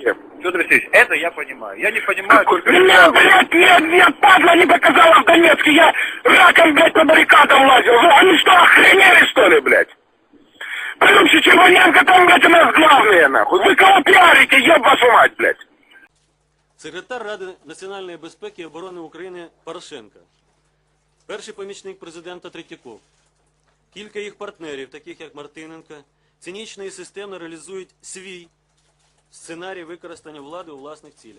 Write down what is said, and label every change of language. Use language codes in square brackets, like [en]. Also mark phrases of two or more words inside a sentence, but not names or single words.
[ru] Федор Алексеевич, это я понимаю. Я не понимаю только... Меня, блядь, нет, падла не показала в Донецке. Я раком, блядь, по баррикадам лазил. Они что, охренели, что ли, блядь? Плюс Червоненко там, блядь, у нас главные, нахуй. Вы кого пиарите, еб вашу мать, блядь? [uk] Секретар Ради національної безпеки і оборони України Порошенко. перший помічник президента Третьяков, кілька їх партнерів, таких як Мартиненко, цинічно і системно реалізують свій сценарій використання влади у власних цілях.